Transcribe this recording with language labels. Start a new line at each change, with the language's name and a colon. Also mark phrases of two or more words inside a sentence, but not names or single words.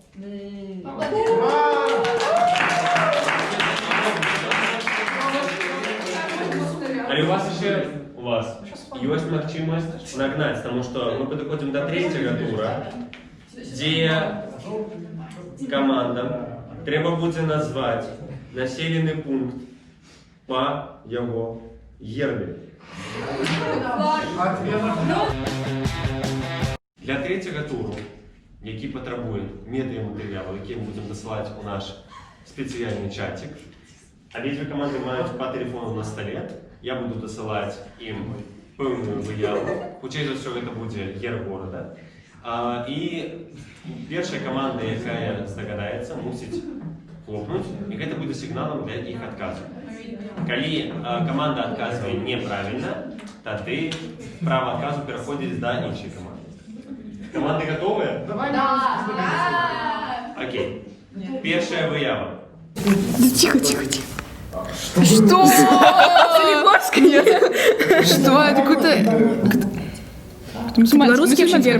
Russian: Але у вас еще есть махчимость нагнать, потому что мы подходим до третьего тура, где командам треба будет назвать населенный пункт по его гербе.
Ukrainian: Для третьего туру, який потребує медіаматеріалу, який ми будемо досилати у наш спеціальний чатик, обидві команди мають по телефону на столі. Я буду досилати їм певну вияву. Хоча за все це буде герб города. І перша команда, яка здогадається, мусить хлопнуть, і це буде сигналом для їх відказу. Коли команда відказує неправильно, то ти право відказу переходить до іншої команди.
Russian: Команды готовы? Да! Окей. Первая выява. Тихо. Что? Солигорская? Что? Это какой-то... Белорусский герб.